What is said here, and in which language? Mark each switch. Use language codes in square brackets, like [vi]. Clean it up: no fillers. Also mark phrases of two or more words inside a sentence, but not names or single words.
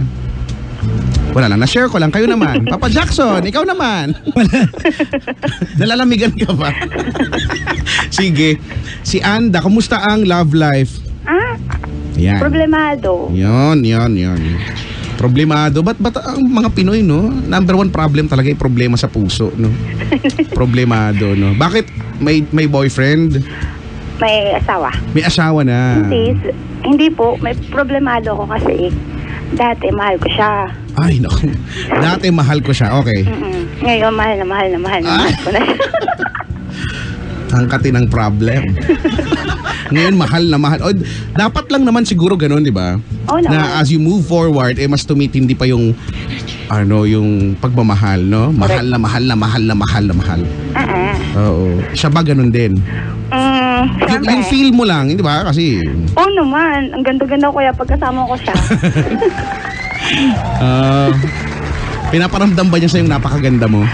[tl] Wala lang, na-share ko lang. Kayo naman. Papa Jackson, ikaw naman. Nalalamigan ka ba? Sige. Si Anda, kumusta ang love life? Yan. Problemado. Yon. Problemado. Ba't ang mga Pinoy, no? [en] Number one problem [tl] talaga yung problema sa puso, no? Problemado, no? Bakit? May boyfriend? May asawa. May asawa na. Hindi po. May problemado ako kasi dati mahal ko siya. Ay, naku. Dati mahal ko siya. Okay. Ngayon mahal na mahal ko na siya. Ang kati ng problem. Ngayon mahal na mahal. O, dapat lang naman siguro ganun, di ba? Oo naman. [en] Na as you move forward, [tl] mas tumitindi pa yung yung pagmamahal, no? Mahal na mahal na mahal na mahal na mahal. Oo. Siya ba ganun din? Yung feel mo lang, di ba? Kasi Oo naman. Ang ganda-ganda ko kaya pagkasama ko siya. pinaparamdam ba niya sa yung napakaganda mo?